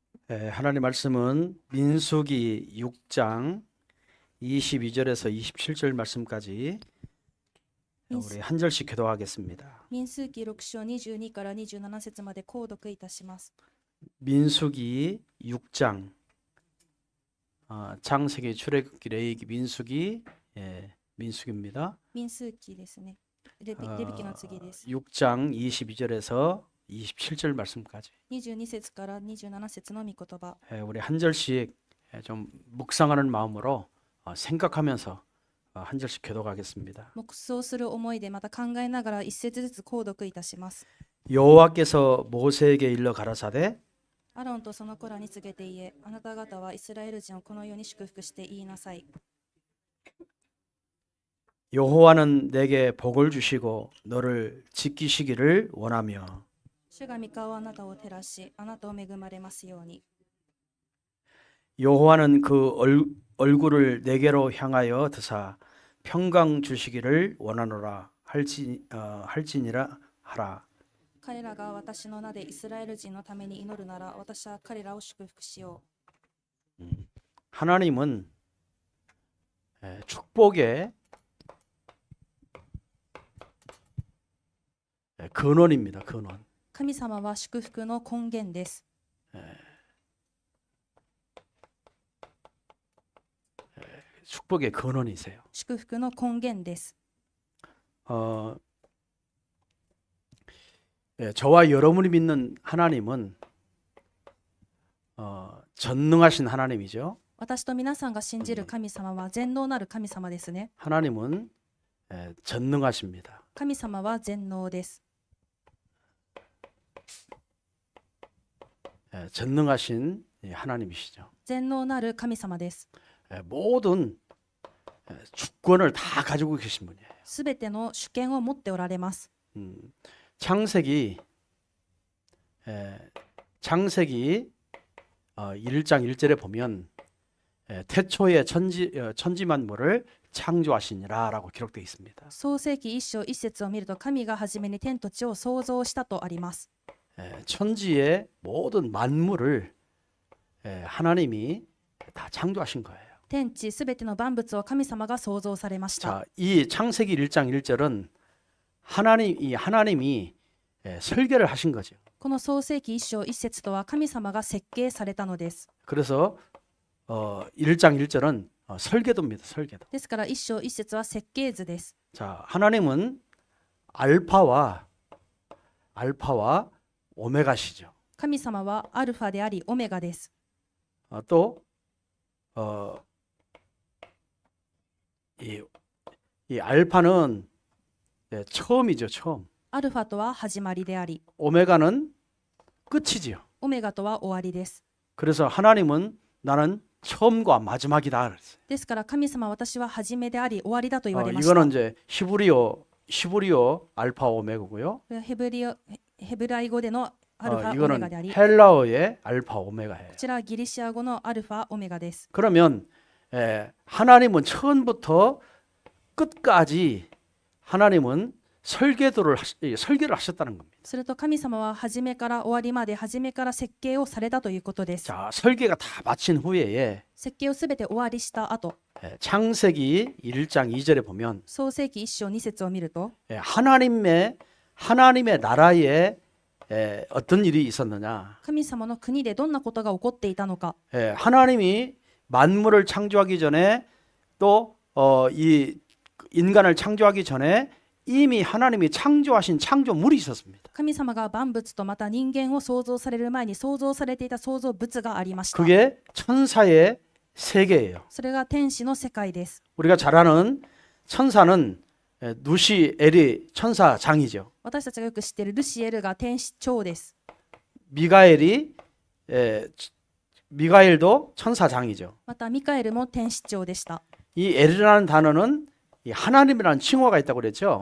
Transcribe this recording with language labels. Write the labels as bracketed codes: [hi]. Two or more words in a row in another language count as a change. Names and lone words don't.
[ko] 하나님 말씀은 민수기 6장 22절에서 27절 말씀까지 우리 한 절씩 기도하겠습니다. [ja] 民数記6章22から27節まで購読いたします。 [ko] 민수기 6장 창세기, 출애굽기, 레위기, 민수기 민수기입니다. [ja] 民数記ですね。レビ記の次です。 [ko] 6장 22절에서 27절 말씀까지 [ja] 22 節から27節の御言葉。 [ko] 우리 한 절씩 좀 묵상하는 마음으로 생각하면서 한 절씩 기도하겠습니다. [ja] 黙想する思いでまた考えながら一節ずつ購読いたします。 [ko] 여호와께서 모세에게 일러 가라사대 [ja] アロンとその子らに告げて言え、あなた方はイスラエル人をこのように祝福して言いなさい。 [ko] 여호와는 내게 복을 주시고 너를 지키시기를 원하며 [ja] 主が御顔をあなたを照らし、あなたを恵まれますように。 [ko] 여호와는 그 얼굴을 내게로 향하여 드사 평강 주시기를 원하노라 할지니라 하라. [ja] 彼らが私の名でイスラエル人のために祈るなら、私は彼らを祝福しよう。 [ko] 하나님은 축복의 근원입니다. 근원. [ja] 神様は祝福の根源です。 [ko] 축복의 근원이세요. [ja] 祝福の根源です。 [ko] 저와 여러분이 믿는 하나님은 전능하신 하나님이죠. [ja] 私と皆さんが信じる神様は全能なる神様ですね。 [ko] 하나님은 전능하십니다. [ja] 神様は全能です。 [ko] 전능하신 하나님이시죠. [ja] 全能なる神様です。 [ko] 모든 주권을 다 가지고 계신 분이에요. [ja] すべての主権を持っておられます。 [ko] 창세기 1장 1절에 보면 태초에 천지 만물을 창조하시니라라고 기록되어 있습니다. [ja] 創世記一章一節を見ると、神が初めに天と地を創造したとあります。 [ko] 천지의 모든 만물을 하나님이 다 창조하신 거예요. [ja] 天地すべての万物を神様が創造されました。 [ko] 자, 이 창세기 1장 1절은 하나님이 설계를 하신 거죠. [ja] この創世記一章一節とは神様が設計されたのです。 [ko] 그래서 1장 1절은 설계도입니다. 설계도. [ja] ですから一章一節は設計図です。 [ko] 자, 하나님은 알파와 오메가시죠. [ja] 神様はアルファでありオメガです。 [ko] 또 이 알파는 처음이죠. 처음. [ja] アルファとは始まりであり、 [ko] 오메가는 끝이지요. [ja] オメガとは終わりです。 [ko] 그래서 하나님은 나는 처음과 마지막이다 그랬어요. [ja] ですから神様は私は初めであり終わりだと言われました。 [ko] 이거는 이제 히브리어 알파 오메가고요. [ja] これはヘブライ語でのアルファオメ [ko] 이거는 [ja] ガであり、こ [ko] 헬라어의 알파 오메가예요. [ja] ちらはギリシア語のアルファオメガです。 [ko] 그러면 하나님은 처음부터 끝까지 하나님은 설계를 하셨다는 겁니다. [ja] すると神様は初めから終わりまで初めから設計をされたということです。 [ko] 자, 설계가 다 마친 후에 [ja] 設計をすべて終わりした後、 [ko] 창세기 1장 2절에 보면 [ja] 創世記一章二節を見ると、 [ko] 하나님의 나라에 어떤 일이 있었느냐? [ja] 神様の国でどんなことが起こっていたのか。 [ko] 하나님이 만물을 창조하기 전에 또 이 인간을 창조하기 전에 이미 하나님이 창조하신 창조물이 있었습니다. [ja] 神様が万物とまた人間を創造される前に創造されていた創造物がありました。 [ko] 그게 천사의 세계예요. [ja] それが天使の世界です。 [ko] 우리가 잘 아는 천사는 누시엘이 천사장이죠. [ja] 私たちがよく知っているルシエルが天使長です。 [ko] 미가엘도 천사장이죠. [ja] またミカエルも天使長でした。 [ko] 이 엘이라는 단어는 이 하나님이라는 칭호가 있다고 그랬죠.